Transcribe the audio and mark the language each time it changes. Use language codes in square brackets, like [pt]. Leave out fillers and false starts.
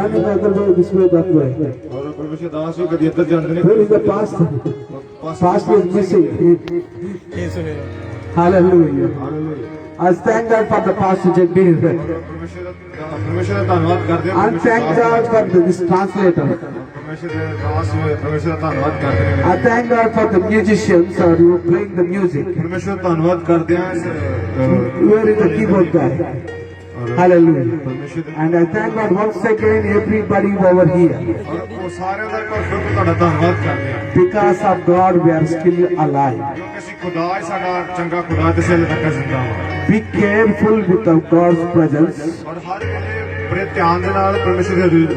[en] running other way, this way, that way. [pa] ਹਾਂ ਔਰ ਪਰਮੇਸ਼ਰ ਦਾਸ ਵੀ ਕਦੀ ਇੱਧਰ ਜਾਂਦੇ ਨੇ [en] Where is the pastor? Pastor is missing. Hallelujah. [pa] Hallelujah [en] I thank God for the pastor just being here. [pa] ਪਰਮੇਸ਼ਰ ਦਾ ਧੰਨਵਾਦ ਕਰਦੇ ਹਾਂ [en] I thank God for this translator. [pa] ਪਰਮੇਸ਼ਰ ਦੇ ਦਾਸ ਵੀ ਪਰਮੇਸ਼ਰ ਦਾ ਧੰਨਵਾਦ ਕਰਦੇ ਹਾਂ [en] I thank God for the musicians who are playing the music. [pa] ਪਰਮੇਸ਼ਰ ਦਾ ਧੰਨਵਾਦ ਕਰਦੇ ਹਾਂ [en] Where is the keyboard guy? Hallelujah. [pa] ਪਰਮੇਸ਼ਰ ਦੇ [en] And I thank God once again everybody over here. [pa] ਔਰ ਉਹ ਸਾਰਿਆਂ ਦਾ ਘਰ ਫਿਰ ਤੁਹਾਡਾ ਧੰਨਵਾਦ ਕਰਦੇ ਹਾਂ [en] Because of God we are still alive. [pa] ਕਿਉਂਕਿ ਅਸੀਂ ਖੁਦਾ ਹੀ ਸਾਡਾ ਚੰਗਾ ਖੁਦਾ ਤੇ ਸੇ ਤੱਕ ਜ਼ਿੰਦਾ ਹਾਂ [en] Be careful with God's presence. [pa] ਔਰ ਹਰ ਵੇਲੇ ਬੜੇ ਧਿਆਨ ਦੇ ਨਾਲ ਪਰਮੇਸ਼ਰ ਦੇ ਹਜ਼ੂਰ